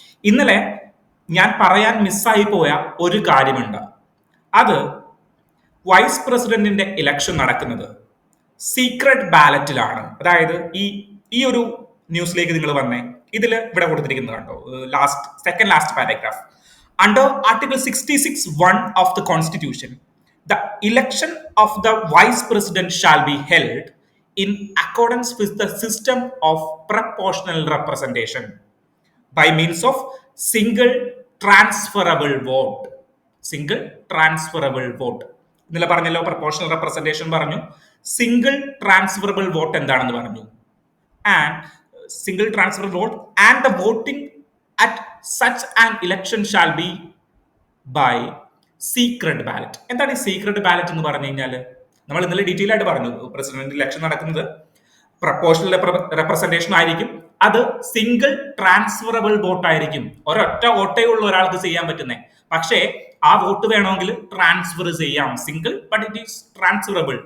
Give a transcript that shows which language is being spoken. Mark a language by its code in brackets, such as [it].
[ml] ഇന്നലെ ഞാൻ പറയാൻ മിസ്സായി പോയ ഒരു കാര്യമുണ്ട്. അത് വൈസ് പ്രസിഡന്റിന്റെ ഇലക്ഷൻ നടക്കുന്നത് സീക്രട്ട് ബാലറ്റിലാണ്. അതായത് ഈ ഒരു ന്യൂസിലേക്ക് നിങ്ങൾ വന്നേ, ഇതിൽ ഇവിടെ കൊടുത്തിരിക്കുന്നത് കണ്ടോ, second last paragraph. [en] Under Article 66(1) of the Constitution, the election of the Vice President shall be held in accordance with the system of proportional representation by means of single transferable vote. Single transferable vote. [ml] ഇന്നലെ പറഞ്ഞല്ലോ, proportional representation പറഞ്ഞു, single transferable vote എന്താണെന്ന് പറഞ്ഞു. [en] And single transferable vote and the voting at such an election shall be by secret ballot. [ml] എന്താണ് ഈ secret ballot എന്ന് പറഞ്ഞു കഴിഞ്ഞാൽ, നമ്മൾ ഇന്നലെ ഡീറ്റെയിൽ ആയിട്ട് പറഞ്ഞു, പ്രസിഡന്റ് ഇലക്ഷൻ നടക്കുന്നത് പ്രപ്പോർഷണൽ റെപ്രസെന്റേഷൻ ആയിരിക്കും. അത് സിംഗിൾ ട്രാൻസ്ഫറബിൾ വോട്ട് ആയിരിക്കും. ഒരൊറ്റ വോട്ടേ ഉള്ള ഒരാൾക്ക് ചെയ്യാൻ പറ്റുന്നേ. പക്ഷേ ആ വോട്ട് വേണമെങ്കിൽ ട്രാൻസ്ഫർ ചെയ്യാം. [en] Single but it is transferable.